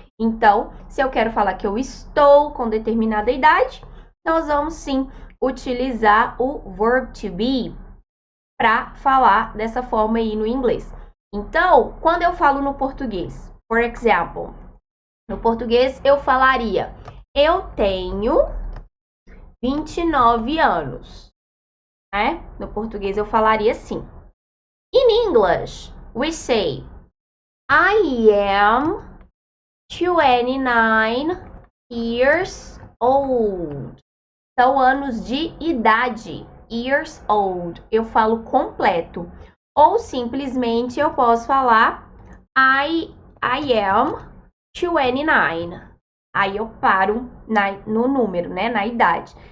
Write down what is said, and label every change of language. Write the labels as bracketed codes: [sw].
[pt] Então, se eu quero falar que eu estou com determinada idade, nós vamos sim utilizar o verb to be para falar dessa forma aí no inglês. Então, quando eu falo no português, por example, no português eu falaria: eu tenho 29 anos. Né? No português eu falaria assim. [en] In English, we say, I am 29 years old. [pt] São anos de idade, [en] years old. [pt] Eu falo completo. Ou simplesmente eu posso falar [en] I am 29. [pt] Aí eu paro no número, né? Na idade.